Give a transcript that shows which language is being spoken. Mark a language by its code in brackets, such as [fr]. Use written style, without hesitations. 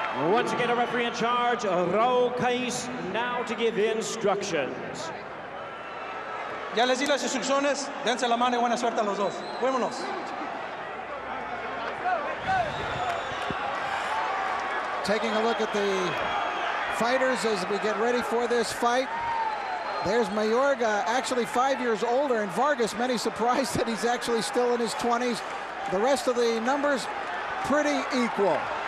[en] Once again, a referee in charge, Raul Kais, now to give instructions. [es] Ya les di las instrucciones, dense la mano y buena suerte a los dos. Vámonos. [en] Taking a look at the fighters as we get ready for this fight. There's Mayorga, actually 5 years older, and Vargas, many surprised that he's actually still in his 20s. The rest of the numbers, pretty equal.